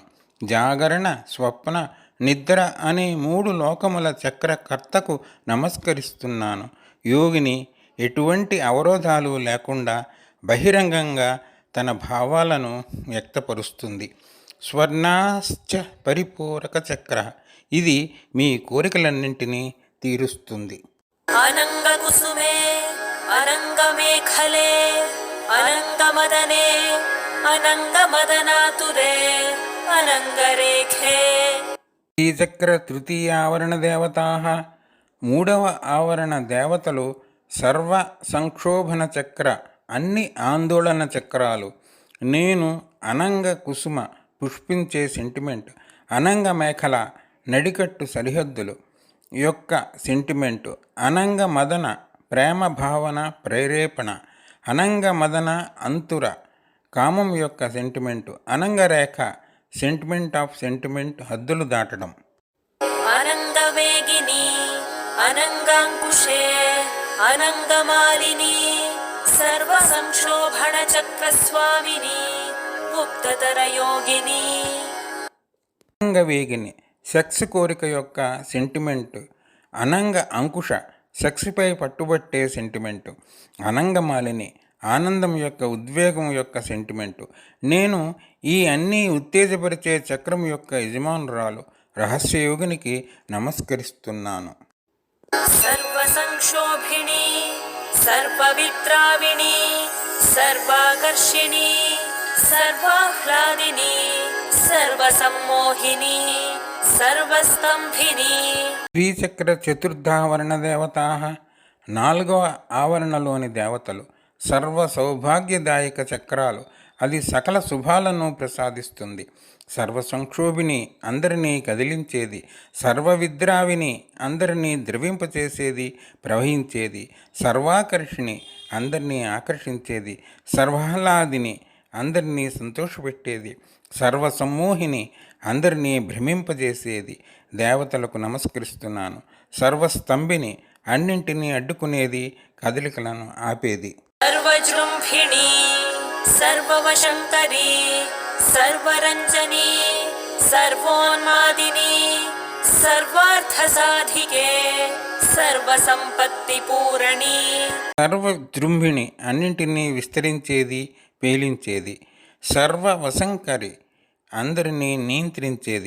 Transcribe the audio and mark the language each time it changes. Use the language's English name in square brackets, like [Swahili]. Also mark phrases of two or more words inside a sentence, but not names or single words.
[Telugu] జాగరణ, స్వప్న, నిద్ర అనే 3 లోకముల చక్రకర్తకు నమస్కరిస్తున్నాను. యోగిని ఎటువంటి అవరోధాలు లేకుండా బహిరంగంగా తన భావాలను వ్యక్తపరుస్తుంది. [Sanskrit] స్వర్ణాశ్చ పరిపూరక చక్ర [Telugu] ఇది మీ కోరికలన్నింటినీ తీరుస్తుంది. [Sanskrit] अनङ्गकुसुमे अनङ्गमेखले अनङ्गमदने अनङ्गमदनातुरे अनङ्गरेखे [Telugu] ఈ [Sanskrit] చక్ర తృతీయ ఆవరణ దేవతాః [Telugu] 3వ ఆవరణ దేవతలు సర్వ సంక్షోభన చక్ర అన్ని ఆందోళన చక్రాలు. నేను అనంగ కుసుమ పుష్పించే సెంటిమెంట్, అనంగ మేఖల నడికట్టు సరిహద్దులు యొక్క సెంటిమెంటు, అనంగ మదన ప్రేమ భావన ప్రేరేపణ, అనంగ మదన అంతుర కామం యొక్క సెంటిమెంటు, అనంగ రేఖ [English] sentiment of sentiment [Telugu] హద్దులు దాటడం. [Sanskrit] अनङ्गवेगिनी अनङ्गाङ्कुशे अनङ्गमालिनी सर्वसंक्षोभणचक्रस्वामिनी गुप्ततरयोगिनी [Telugu] అనంగ వేగిని సెక్స్ కోరిక యొక్క సెంటిమెంటు, అనంగ అంకుశ సెక్స్పై పట్టుబట్టే సెంటిమెంటు, అనంగమాలిని ఆనందం యొక్క ఉద్వేగం యొక్క సెంటిమెంటు. నేను ఈ అన్నీ ఉత్తేజపరిచే చక్రం యొక్క యజమానురాలు రహస్యయోగినికి నమస్కరిస్తున్నాను. [Sanskrit] सर्वसंक्षोभिणी सर्वविद्राविणी सर्वाकर्षिणी सर्वाह्लादिनी सर्वसम्मोहिनी सर्वस्तंभिनी శ్రీచక్ర చతుర్థావరణ దేవతాః [Telugu] 4వ ఆవరణలోని దేవతలు సర్వ సౌభాగ్యదాయక చక్రాలు. అది సకల శుభాలను ప్రసాదిస్తుంది. సర్వ సంక్షోభిని అందరినీ కదిలించేది, సర్వవిద్రావిని అందరినీ ద్రవింపచేసేది, ప్రవహించేది, సర్వాకర్షిణి అందరినీ ఆకర్షించేది, సర్వాహ్లాదిని అందరినీ సంతోషపెట్టేది, సర్వసమ్మోహిని అందరినీ భ్రమింపజేసేది దేవతలకు నమస్కరిస్తున్నాను. సర్వస్తంభిని అన్నింటినీ అడ్డుకునేది, కదలికలను ఆపేది. [Sanskrit] सर्वजृम्भिणी सर्ववशङ्करी सर्वरञ्जनी सर्वोन्मादिनी सर्वार्थसाधिके सर्वसम्पत्तिपूरणी [Telugu] సర్వజృంభిణి అన్నింటినీ విస్తరించేది, పేలించేది, సర్వవశంకరి అందరినీ నియంత్రించేది,